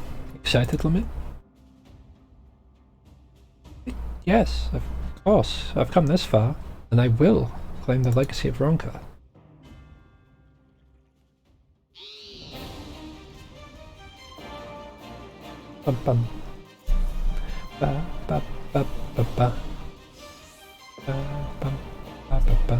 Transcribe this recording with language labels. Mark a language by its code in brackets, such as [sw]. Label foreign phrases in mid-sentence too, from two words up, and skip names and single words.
[en] Excited, Limit? Yes, of course, I've come this far, and I will claim the legacy of Ronka. Bum bum. Ba ba ba ba ba. Ba bum ba ba ba.